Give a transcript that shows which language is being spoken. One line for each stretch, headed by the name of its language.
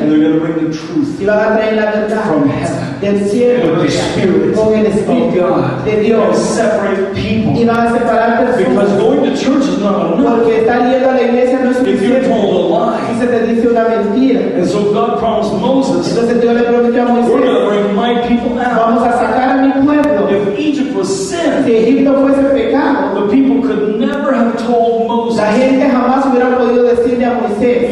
English: And they're going to bring the truth
Spanish: Y van a traer la verdad
English: from heaven
Spanish: del cielo
English: with the Spirit
Spanish: con el
English: of
Spanish: Espíritu
English: God
Spanish: de
English: and
Spanish: Dios
English: separate
Spanish: y
English: people.
Spanish: van a separar
English: Because
Spanish: personas
English: going to church is not enough
Spanish: porque estar yendo a la iglesia no es
English: if you're
Spanish: suficiente
English: told a lie.
Spanish: si se te dice una mentira.
English: And so God promised Moses,
Spanish: Entonces Dios le prometió a
English: we're going to
Spanish: Moisés,
English: bring my people out.
Spanish: vamos a sacar a mi pueblo.
English: If Egypt was sin,
Spanish: Si Egipto fuese pecado,
English: the people could never have told Moses.
Spanish: la gente jamás hubiera podido decirle a Moisés,